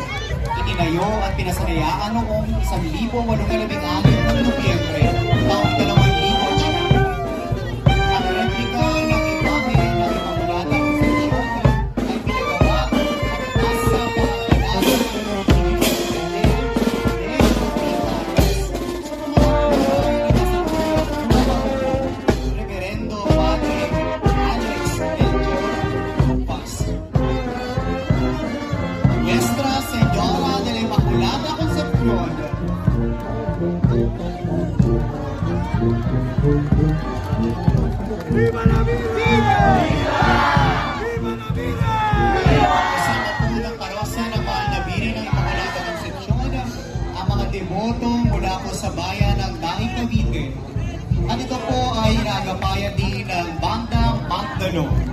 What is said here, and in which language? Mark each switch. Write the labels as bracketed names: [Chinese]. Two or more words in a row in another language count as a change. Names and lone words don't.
[Filipino] Itinayo at pinasanayaan noong 1816 ng Nobyembre taong 2000. Ang replika ng imahe ng Immaculata Concepcion ay pinagawa at nasa pangalanan ng Reverendo Padre Alex Melchor Paz. [Spanish] Nuestra Señora de la Inmaculada Concepción. ¡Viva la Virgen! ¡Viva la Virgen! [Filipino] Kasama po ng parosya ng Mahal na Birhen ng Immaculada Concepción ang mga devoto mula po sa bayan ng Daing Cavite. At ito po ay inagapayan din ng Bandang Magdalo.